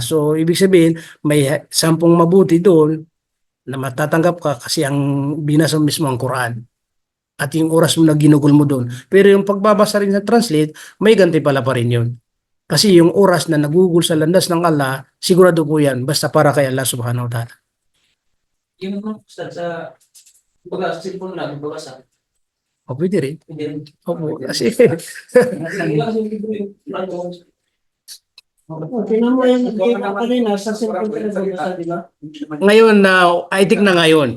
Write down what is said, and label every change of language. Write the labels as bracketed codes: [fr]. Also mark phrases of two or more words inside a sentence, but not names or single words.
[tl] So, ibig sabihin, may 10 mabuti doon na matatanggap ka kasi ang binasa mismo ang Quran. At yung oras mo na ginugol mo doon. Pero yung pagbabasa rin sa translate, may gantimpala pa rin yun. Kasi yung oras na nagugol sa landas ng Allah, sigurado po yan, basta para kay Allah [ar] سبحانه وتعالى. [tl] Yung Ustad sa sa cellphone lang, magbabasa. O pwede rin. Hindi rin. Opo, kasi Tinan mo yung nagkita kanina sa cellphone ka nagbabasa, di ba? ngayon na [en] I think [tl] na ngayon.